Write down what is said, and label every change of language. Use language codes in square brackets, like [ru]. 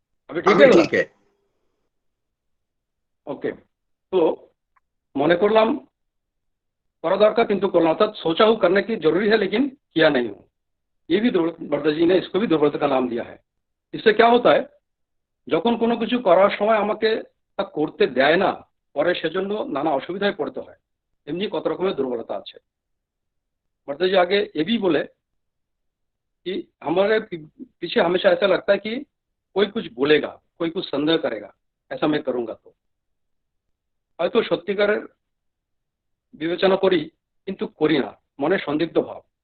[hi] अभी ठीक है, ठीक है। ओके, तो [bn] मने करलाम करा दरकार किंतु करलाम, [hi] अर्थात सोचा हूँ करने की जरूरी है लेकिन किया नहीं हूँ। ये भी वर्धा जी ने इसको भी दुर्बलता का नाम दिया है। इससे क्या होता है, [bn] যখন কোনো কিছু করার সময় আমাকে তা করতে দেয় না, পরে সেজন্য নানা অসুবিধায় পড়তে হয়, এমনি কত রকমের দুর্বলতা আছে। [hi] वर्धा जी आगे ये भी बोले कि हमारे पीछे हमेशा ऐसा लगता है कि कोई कुछ बोलेगा, कोई कुछ संदेह करेगा, ऐसा मैं करूंगा तो [bn] হয়তো সত্যিকারের বিবেচনা করি কিন্তু করি না, মনে সন্দিগ্ধ ভাব।